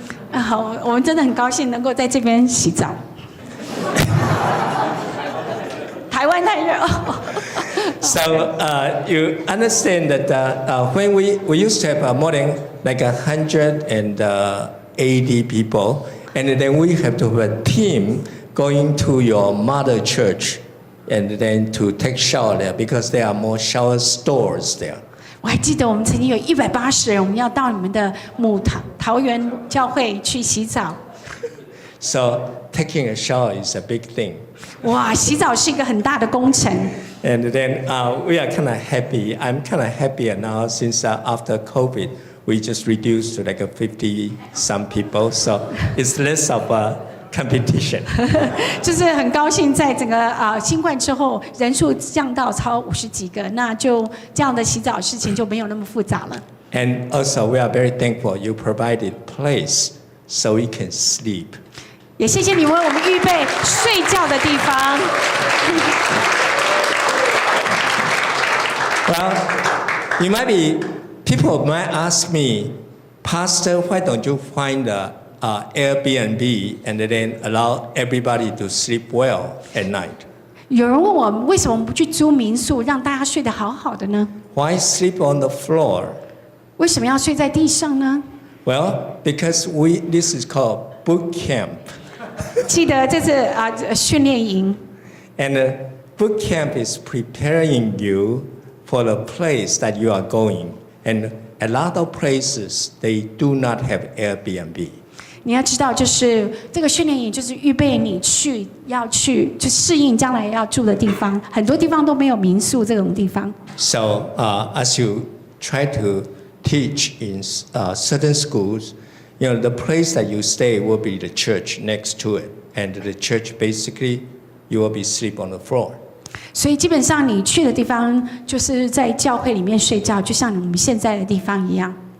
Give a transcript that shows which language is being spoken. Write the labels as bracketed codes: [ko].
[zh] 好，我们真的很高兴能够在这边洗澡。台湾太热。 [en] So you understand that when we used to have more than like 180 people, and then we have to have a team going to your mother church, and then to take shower there because there are more shower stores there. [zh] 我还记得我们曾经有180人，我们要到你们的母桃园教会去洗澡。 [en] So taking a shower is a big thing. [zh] 哇，洗澡是一个很大的工程。 [en] And then we are kind of happy. I'm kind of happier now since after COVID, we just reduced to like 50 some people. So it's less of competition. [zh] 就是很高兴，在整个新冠之后，人数降到超50几个，那就这样的洗澡事情就没有那么复杂了。 [en] And also, we are very thankful you provided place so we can sleep. [zh] 也谢谢你为我们预备睡觉的地方。 [en] Well, you might be, people might ask me, Pastor, why don't you find a Airbnb and then allow everybody to sleep well at night? [zh] 有人问我，为什么不去租民宿，让大家睡得好好的呢？ [en] Why sleep on the floor? [zh] 为什么要睡在地上呢？ [en] Well, because this is called boot camp. [zh] 记得这是训练营， [en] And boot camp is preparing you for the place that you are going. And a lot of places, they do not have Airbnb. [zh] 你要知道，就是这个训练营就是预备你要去适应将来要住的地方，很多地方都没有民宿这种地方。 [en] So as you try to teach in certain schools, the place that you stay will be the church next to it. And the church, basically, you will be sleep on the floor. [zh] 所以基本上你去的地方就是在教会里面睡觉，就像我们现在的地方一样。